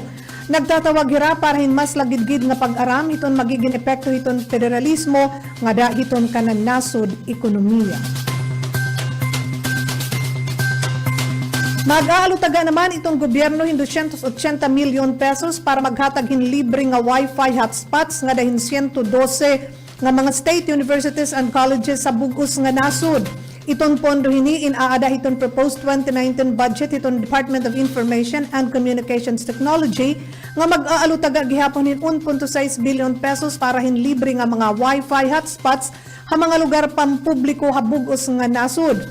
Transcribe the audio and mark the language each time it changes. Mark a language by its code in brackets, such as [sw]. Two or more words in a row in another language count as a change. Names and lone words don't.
[war] Nagtatawag hira para hin mas lagidgid nga pag-aram hiton magiging epekto hiton federalismo nga dahiton kanan nasod ekonomiya. Mag-aalutaga naman itong gobyerno hin 280 milyon pesos para maghatag hin libre nga Wi-Fi hotspots nga dahin 112 nga mga [en] state universities and colleges [war] sa bugos nga nasod. Iton pondo hini inaada hiton proposed 2019 budget hiton Department of Information and Communications Technology nga mag-aalutaga gihapon hin 1.6 billion pesos para hin libre nga mga Wi-Fi hotspots ha mga lugar pampubliko ha bugos nga nasod.